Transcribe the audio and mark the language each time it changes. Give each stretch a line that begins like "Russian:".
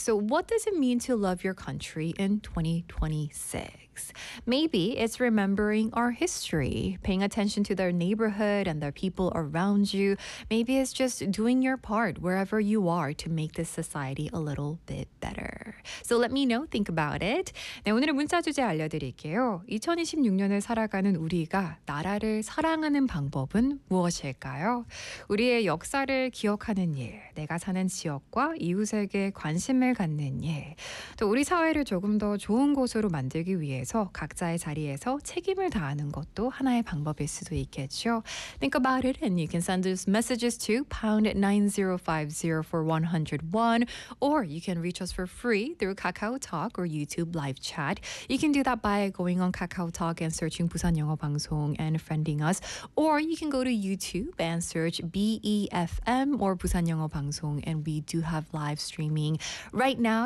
English: So what does it mean to love your country in 2026? Maybe it's remembering our history, paying attention to their neighborhood and their people around you. Maybe it's just doing your part wherever you are to make this society a little bit better. So let me know, think about it.
Korean: 네, 오늘의 문자 주제 알려드릴게요. 2026년을 살아가는 우리가 나라를 사랑하는 방법은 무엇일까요? 우리의 역사를 기억하는 일, 내가 사는 지역과 이웃에게 관심을 갖는 일, 또 우리 사회를 조금 더 좋은 곳으로 만들기 위해서 각자의 자리에서 책임을 다하는 것도 하나의 방법일 수도 있겠죠.
English: Think about it and you can send us messages to #9050 for 101 or you can reach us for free through KakaoTalk or YouTube live chat. You can do that by going on KakaoTalk and searching 부산 영어 방송 and friending us, or you can go to YouTube and search BEFM or Busan 영어 방송, and we do have live streaming right now.